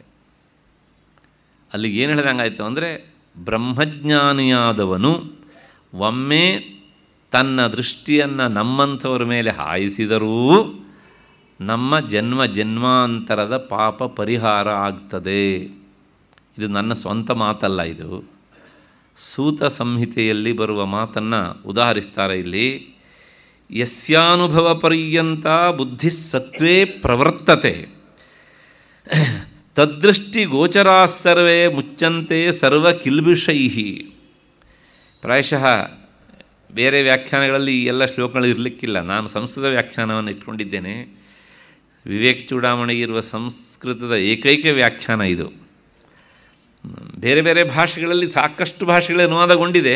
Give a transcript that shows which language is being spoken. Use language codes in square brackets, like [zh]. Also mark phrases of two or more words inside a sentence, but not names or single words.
[kn] ಅಲ್ಲಿಗೆ ಏನು ಹೇಳ್ದಂಗಾಯಿತು ಅಂದರೆ, ಬ್ರಹ್ಮಜ್ಞಾನಿಯಾದವನು ಒಮ್ಮೆ ತನ್ನ ದೃಷ್ಟಿಯನ್ನು ನಮ್ಮಂಥವ್ರ ಮೇಲೆ ಹಾಯಿಸಿದರೂ ನಮ್ಮ ಜನ್ಮ ಜನ್ಮಾಂತರದ ಪಾಪ ಪರಿಹಾರ ಆಗ್ತದೆ. ಇದು ನನ್ನ ಸ್ವಂತ ಮಾತಲ್ಲ, ಇದು ಸೂತ ಸಂಹಿತೆಯಲ್ಲಿ ಬರುವ ಮಾತನ್ನು ಉದಾಹರಿಸ್ತಾರೆ ಇಲ್ಲಿ. [sa] ಯಸ್ಯಾನುಭವ ಪರ್ಯಂತ ಬುದ್ಧಿ ಸತ್ವೇ ಪ್ರವರ್ತತೆ ತದ್ದೃಷ್ಟಿ ಗೋಚರಾ ಸರ್ವೇ ಮುಚ್ಚಂತೆ ಸರ್ವ ಕಿಲ್ಬಿಷೈ. [kn] ಪ್ರಾಯಶಃ ಬೇರೆ ವ್ಯಾಖ್ಯಾನಗಳಲ್ಲಿ ಈ ಎಲ್ಲ ಶ್ಲೋಕಗಳು ಇರಲಿಕ್ಕಿಲ್ಲ. ನಾನು ಸಂಸ್ಕೃತ ವ್ಯಾಖ್ಯಾನವನ್ನು ಇಟ್ಕೊಂಡಿದ್ದೇನೆ. ವಿವೇಕ ಚೂಡಾಮಣಿ ಇರುವ ಸಂಸ್ಕೃತದ ಏಕೈಕ ವ್ಯಾಖ್ಯಾನ ಇದು. ಬೇರೆ ಬೇರೆ ಭಾಷೆಗಳಲ್ಲಿ ಸಾಕಷ್ಟು ಭಾಷೆಗಳ ಅನುವಾದಗೊಂಡಿದೆ.